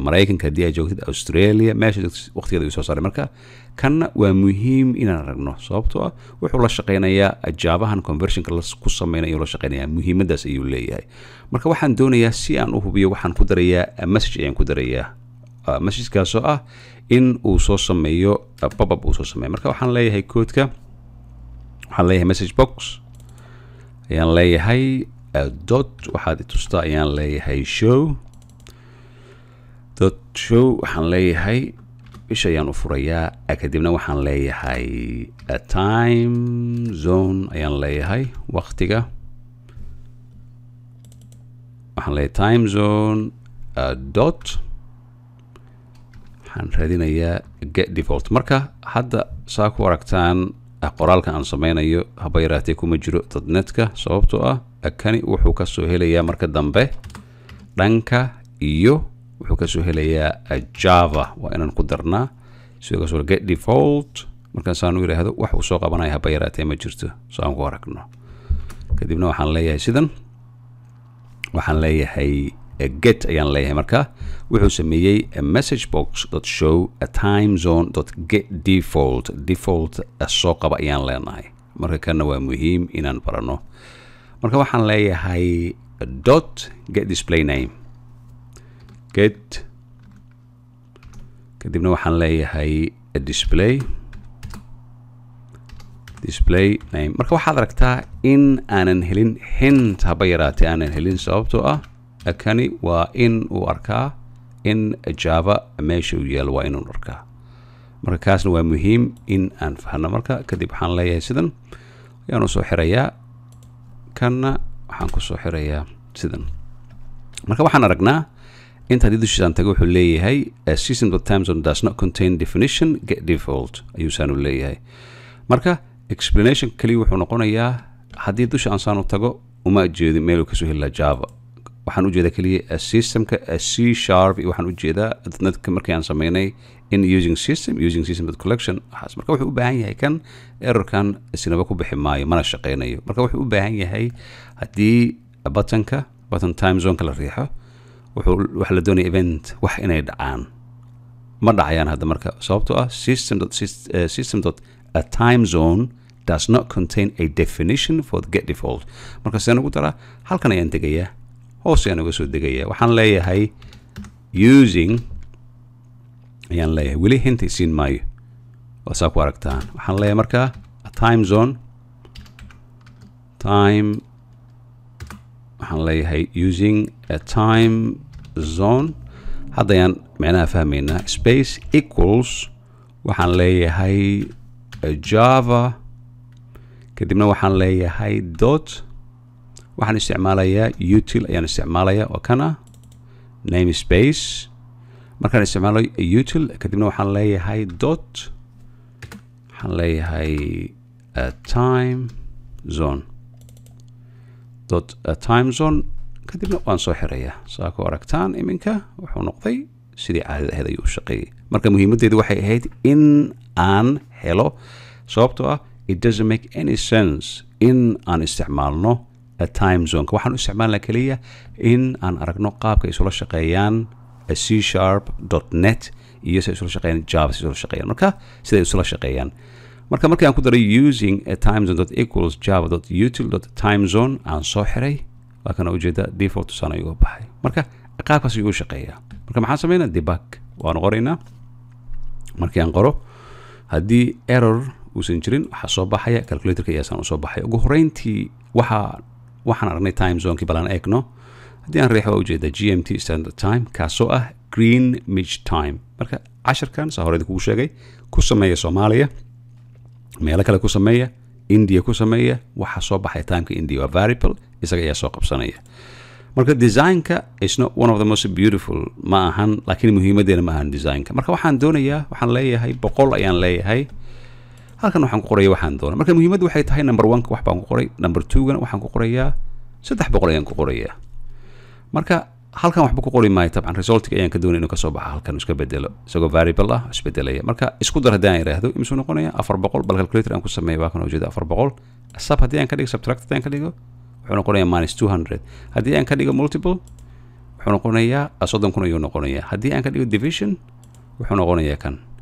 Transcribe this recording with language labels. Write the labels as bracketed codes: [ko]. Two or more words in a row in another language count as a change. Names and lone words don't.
[so] Mareykanka haddii aad joogtid Australia meesha waqtigeeda ayuu soo saaray marka kanna waa muhiim inaan aragno sababtoo ah wuxuu la shaqeynayaa jaabahan conversionka ku sameynayo la shaqeynayaa muhiimadaas ayuu leeyahay marka waxaan doonayaa si aan u hubiyo waxaan ku darayaa message ayaan ku darayaa message-kaas oo ah in uu soo sameeyo pop-up uu soo sameeyo marka waxaan leeyahay koodka waxaan leeyahay [en] message box [so] ayaan leeyahay dot waxaad tustaa ayaan leeyahay [en] show dot show [so] waxaan leeyahay isha ayaan u furayaa kadibna waxaan leeyahay [en] time zone [so] ayaan leeyahay waqtiga waxaan leeyahay [en] time zone dot [so] waxaan raadinayaa [en] get default [so] marka hadda saa ku aragtaan qoraalka aan sameynayo haba yaraatee kuma jiro dotnetka sababtoo ah kani wuxuu ka soo helayaa marka dambe dhanka iyo wuxuu ka soo helayaa java waa inaan ku darnaa sidoo kale [en] get default [so] markaas aan u yiraahdo wax uu soo qabanaya haba yaraatee ma jirto soo aan ku aragno kadibna waxaan leeyahay sidan waxaan leeyahay get ayaan leeyahay marka wuxuu sameeyey [en] message box show time zone get default [so] default soo qaba ayaan leenahay marka kana waa muhiim inaan barano marka waxaan leeyahay [en] dot get display name get [so] kadibna waxaan leeyahay [en] display name [so] marka waxaad aragtaa in aanan helin hint haba yaraatee aanan helin sababtoo ah kani waa in uu arkaa in java meesha uu yaalo waa inuu arkaa marka kaasna waa muhiim in aan fahno marka kadib waxaan leeyahay sidan ayaan u soo xirayaa kanna waxaan ku soo xirayaa sidan marka waxaan aragnaa inta haddii dushiisaan tago wuxuu leeyahay [en] system.timezone does not contain definition get default [so] ayuu saanu leeyahay marka explanation kaliya wuxuu noqonayaa haddii dusha aan saanu tago uma jeedin meel uu kasoo helaa java waxaan u jeedaa kaliya systemka C# waxaan u jeedaa dadka markii aan sameynay in [en] using system.collection [so] waxaas marka wuxuu u baahan yahay kan errorkan isnaba ku bixi maayo mana shaqeynayo marka wuxuu u baahan yahay haddii [en] button time zone [so] la riixo waxa la doonaya event wax inay dhacaan ma dhacayaan hadda marka sababtoo ah [en] system.time zone does not contain a definition for the get default [so] marka sidaan ugu daraa halkan ayaan tegayaa hoos ayaan uga soo degayaa waxaan leeyahay using ayaan leeyahay weli hinta isiin maayo oo saa ku aragtaan waxaan leeyahay marka [en] a time zone [so] waxaan leeyahay [en] using a time zone [so] hadda ayaan macnaha fahmaynaa [en] space equals [so] waxaan leeyahay java kadibna waxaan leeyahay dot waxaan isticmaalayaa util ayaan isticmaalayaa oo kana name space markaan isticmaalo util kadibna waxaan leeyahay dot waxaan leeyahay [en] time zone time zone [so] kadibna waan soo xirayaa saa ku aragtaan iminka wuxuu noqday sidii caadada ahayd ayuu u shaqeeyey marka muhiimaddeedu waxay ahayd in aan helo sababtoo ah [en] it doesn't make any sense [so] in aan isticmaalno [en] time zoneka [so] waxaan u isticmaalnaa keliya in aan aragno qaabka ay isula shaqeeyaan c#.net iyo siday isula shaqeeyaan java siday isula shaqeeyaan marka siday isula shaqeeyaan markii aan ku daray [en] using a time zone [so] equals java.util.time zone aan soo xiray waa kana ujeeda default sana ayuu baxay marka qaabkaas ayuu u shaqeeyaa marka maxaan sameynaa debug waan qoraynaa markii aan qoro haddii error uusan jirin waxaa soo baxaya calculatorka iyaasan usoo baxaya ugu horeyntii waxaan aragnay time zonekii balan eegno haddii aan riixo waa ujeeda [en] gmt standard time [so] kaasoo ah [en] greenwich time [so] marka casharkan saa horeyda kugu sheegay ku sameeya soomaaliya meelo kale ku sameeya india ku sameeya waxaa soo baxaya timeka india waa variable isaga ayaa soo qabsanaya marka designka [en] is not one of the most beautiful [so] ma ahan laakiin muhiimadeena ma ahan designka marka waxaan doonayaa waxaan leeyahay 100 ayaan leeyahay halkan waxaan ku qoraya waxaan doonaa marka muhiimaddu waxay tahay number 1 wax baan ku qoray number 2 waxaan ku qorayaa 300 ayaan ku qorayaa marka halkan waxba ku qori maayo tabcan resultka ayaan ka doonay inuu ka soo baxo halkan iska bedelo isagoo variable ah isbedelaya marka isku dar haddii aan yiraahdo imsuu noqonaya 400 bal calculator aan ku sameeyo waa kan ujeeda 400 sub haddii aan ka dhigo subtract haddii aan ka dhigo wuxuu noqonayaa -200 haddii aan ka dhigo multiple wuxuu noqonayaa 30,000 ayuu noqonayaa haddii aan ka dhigo division wuxuu noqonayaa kan